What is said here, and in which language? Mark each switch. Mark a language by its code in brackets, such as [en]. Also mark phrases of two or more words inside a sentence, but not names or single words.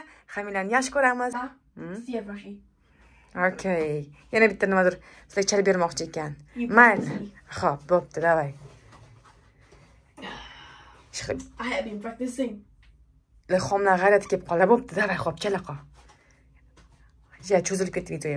[uz] Hammalarni yaxshi ko'ramiz. Okay. Yana bitta nimadir sizlarga chalib bermoqchi ekan. Mayli. Xo'p, bo'pti, davay. [en] I have been practicing. [uz] Lexomlar g'ayrati kelib qoldi. Bo'pti, davay, xo'p, chala qol. Ya cho'zilib ketdi videoga.